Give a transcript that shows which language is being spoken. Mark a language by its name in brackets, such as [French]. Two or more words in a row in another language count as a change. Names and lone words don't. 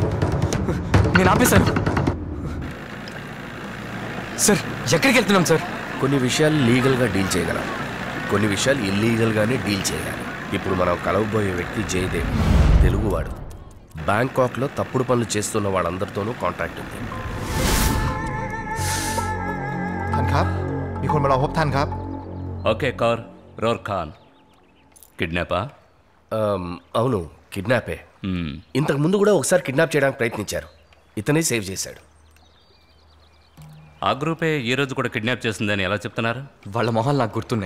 [Telugu] నేను ఆపేశాను. సార్ ఎక్కడికి వెళ్తున్నాం సార్? కొన్ని విషయాలు లీగల్గా డీల్ చేయగలం, కొన్ని విషయాలు ఇల్లీగల్గానే డీల్ చేయాలి. ఇప్పుడు మనం కలవబోయే వ్యక్తి జయదేవ్, తెలుగువాడు. బ్యాంకాక్లో తప్పుడు పనులు చేస్తున్న వాళ్ళందరితోనూ కాంటాక్ట్ ఉంది. [Thai] ท่านครับมีคนมารอพบท่านครับ [Telugu] ఓకే కార్ రోర్ ఖాన్ కిడ్నాపా? అవును, కిడ్నాపే. ఇంతకు ముందు కూడా ఒకసారి కిడ్నాప్ చేయడానికి ప్రయత్నించారు. ఇతనే సేవ్ చేశాడు. ఆ గ్రూపే ఈ రోజు కూడా కిడ్నాప్ చేసిందని ఎలా చెప్తున్నారు? వాళ్ళ మొహాలు నాకు గుర్తున్నాయి.